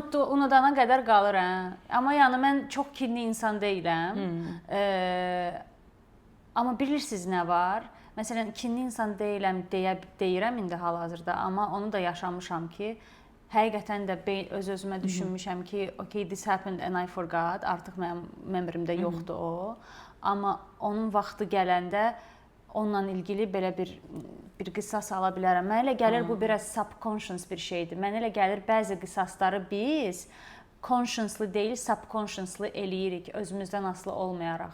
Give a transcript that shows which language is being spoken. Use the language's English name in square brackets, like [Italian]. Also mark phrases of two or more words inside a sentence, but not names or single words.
[Azerbaijani] Unudana qədər qalır, Amma yəni mən çox kinli insan deyiləm. Amma bilirsiniz nə var? Məsələn, kinli insan deyiləm deyirəm indi hal-hazırda, amma onu da yaşamışam ki, həqiqətən də öz-özümə düşünmüşəm ki, [English] okay, this happened and I forgot. [Azerbaijani] Artıq mənim memorimdə yoxdur o. Amma onun vaxtı gələndə onunla ilgili belə bir qisas ala bilərəm. Mənə elə gəlir bu biraz subconscious bir şeydir. Mənə elə gəlir bəzi qisasları biz consciously deyil, subconsciously eləyirik, özümüzdən asılı olmayaraq.